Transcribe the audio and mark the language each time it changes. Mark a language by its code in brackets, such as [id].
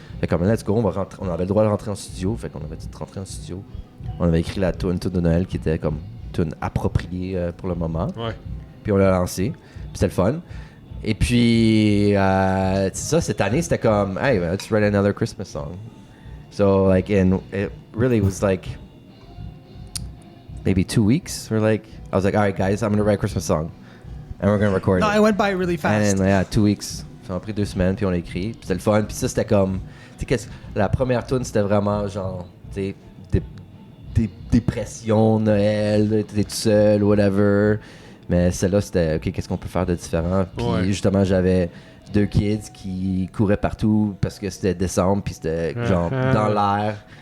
[fr] Fait comme, [en] let's go, [fr] on avait le droit de rentrer en studio, fait qu'on avait dit de rentrer en studio. On avait écrit la tune de Noël qui était comme tune appropriée pour le moment. Ouais. Puis on l'a lancé. Puis c'était le fun. Et puis, c'est ça, cette année, c'était comme, [en] hey, let's write another Christmas song. So, like, and it really was like maybe 2 weeks. I was like, all right, guys, I'm going to write a Christmas song. And we're going to record it. No, it went by really fast. And then, 2 weeks. [fr] Ça m'a pris 2 semaines, puis on l'a écrit. Puis c'était le fun. Puis ça, c'était comme, la première tune, c'était vraiment genre, tu sais, des dépressions, Noël, t'es tout seul, whatever. Mais celle-là, c'était, OK, qu'est-ce qu'on peut faire de différent? Puis justement, j'avais 2 kids qui couraient partout parce que c'était décembre, puis c'était genre dans l'air.